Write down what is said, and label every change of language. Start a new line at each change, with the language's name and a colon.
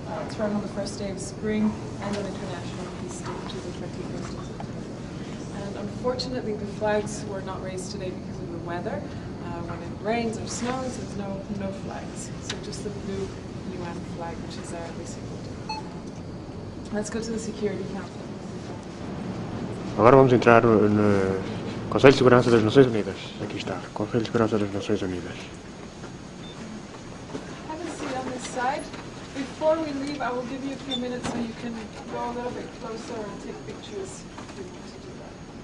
English: It's rung on the first day of spring and on International Peace Day, which is the 21st of September. And unfortunately, the flags were not raised today because of the weather. When it rains or snows, there's no flags. So just the blue UN flag, which is our basic symbol. Let's go to the security counter.
Portuguese: Agora vamos entrar no Conselho de Segurança das Nações Unidas. Aqui está, Conselho de Segurança das Nações Unidas.
English: Have a seat on this side. Before we leave, I will give you a few minutes so you can go a little bit closer and take pictures if you want to do that.